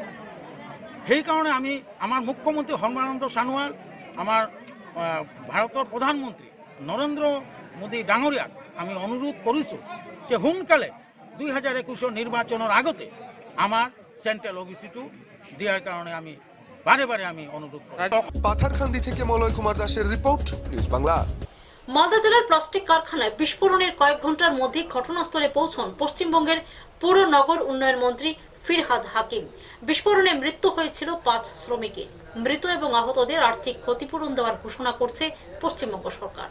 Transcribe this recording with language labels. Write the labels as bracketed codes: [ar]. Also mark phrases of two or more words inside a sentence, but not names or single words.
[as] সেইকাৰণে আমি আমাৰ মুখ্যমন্ত্ৰী সৰ্বানন্দ সোণোৱাল, আমাৰ ভাৰতৰ প্ৰধানমন্ত্ৰী নৰেন্দ্ৰ মোদী ডাঙৰীয়াক আমি অনুৰোধ কৰিছোঁ যে সোনকালে 2021 নিৰ্বাচনৰ আগতে আমাৰ চেণ্ট্ৰেল ওবিসিটো দিয়াৰ কাৰণে আমি বাৰে বাৰে আমি অনুৰোধ কৰিছোঁ। [bn] পাথারকান্দি থেকে মলয় কুমার দাসের রিপোর্ট, নিউজ বাংলা। মালদা জেলার প্লাস্টিক কারখানায় বিস্ফোরণের কয়েক ঘন্টার মধ্যে ঘটনাস্থলে পৌঁছন পশ্চিমবঙ্গের পুর নগর উন্নয়ন মন্ত্রী ফিরহাদ হাকিম। বিস্ফোরণে মৃত্যু হয়েছিল 5 শ্রমিকের। মৃত এবং আহতদের আর্থিক ক্ষতিপূরণ দেওয়ার ঘোষণা করছে পশ্চিমবঙ্গ সরকার।